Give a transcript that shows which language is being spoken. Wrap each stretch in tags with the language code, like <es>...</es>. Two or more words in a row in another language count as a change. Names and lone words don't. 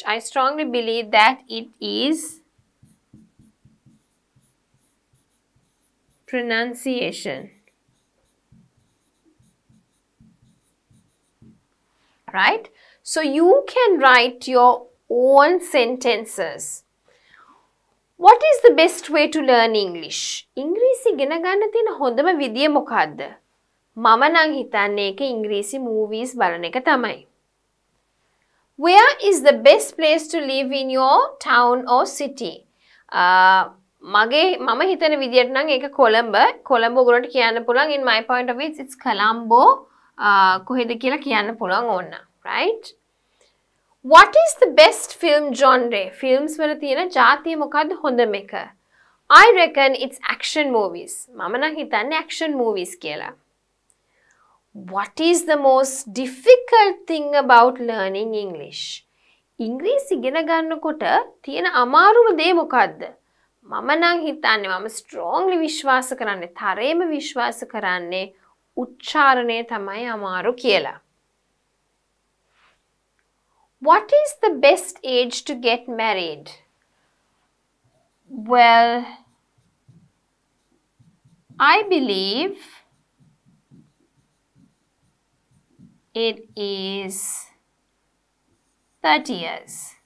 <en>I strongly believe that it is pronunciation. Right? So you can write your own sentences. What is the best way to learn English?</en> <si>ඉංග්‍රීසි ඉගෙන ගන්න තියෙන හොඳම විදිය මොකක්ද? මම නම් හිතන්නේ ඒක ඉංග්‍රීසි movies බලන එක තමයි.</si> <en>Where is the best place to live in your town or city?</en> <si>මම හිතන විදියට නම් ඒක කොළඹ. කොළඹ ඔයගොල්ලන්ට කියන්න පුළුවන්</si> <en>in my point of view it's Colombo.</en> <si>කොහෙද කියලා කියන්න පුළුවන් ඕන්න.</si> <en>Right? What is the best film genre?</en> <si>Films වල තියෙන ජාතිය මොකක්ද හොඳම එක?</si> <en>I reckon it's action movies.</en> <si>මම නම් හිතන්නේ</si> <en>action movies</en> <si>කියලා.</si> <en>What is the most difficult thing about learning English?</en> <si>ඉංග්‍රීසි ඉගෙන ගන්නකොට තියෙන අමාරුම දේ මොකක්ද? මම නම් හිතන්නේ මම strongly විශ්වාස කරන්නේ තරේම විශ්වාස කරන්නේ උච්චාරණය තමයි අමාරු කියලා.</si> <en>What is the best age to get married? Well, I believe it is 30 years.</en>